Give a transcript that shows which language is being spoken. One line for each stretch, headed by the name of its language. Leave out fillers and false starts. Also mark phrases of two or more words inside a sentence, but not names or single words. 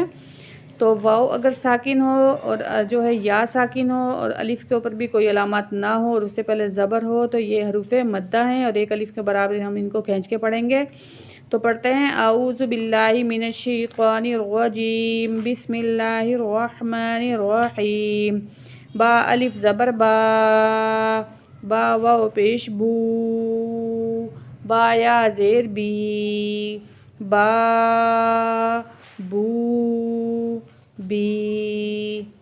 Urdu: تو واو اگر ساکن ہو اور جو ہے یا ساکن ہو اور الف کے اوپر بھی کوئی علامات نہ ہو اور اس سے پہلے زبر ہو تو یہ حروف مدہ ہیں، اور ایک الف کے برابر ہم ان کو کھینچ کے پڑھیں گے۔ تو پڑھتے ہیں
Arabic: اعوذ باللہ من الشیطان الرجیم، بسم اللہ الرحمن الرحیم۔
Urdu: با الف زبر با، با واو پیش بو، با یا زیر بی، با بو بی۔